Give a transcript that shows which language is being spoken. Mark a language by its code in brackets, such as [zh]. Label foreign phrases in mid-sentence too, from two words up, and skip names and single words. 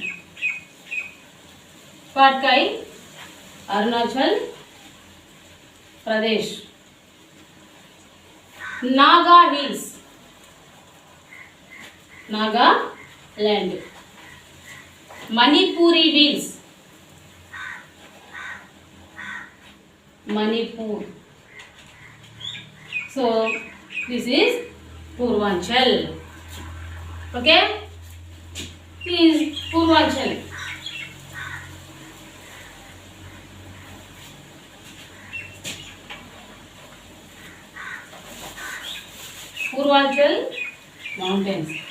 [en] Patkai, Arunachal Pradesh. Naga Hills. Nagaland. Manipuri Hills. Manipur. So this is Purvanchal. Okay. This is Purvanchal. Purvanchal mountains.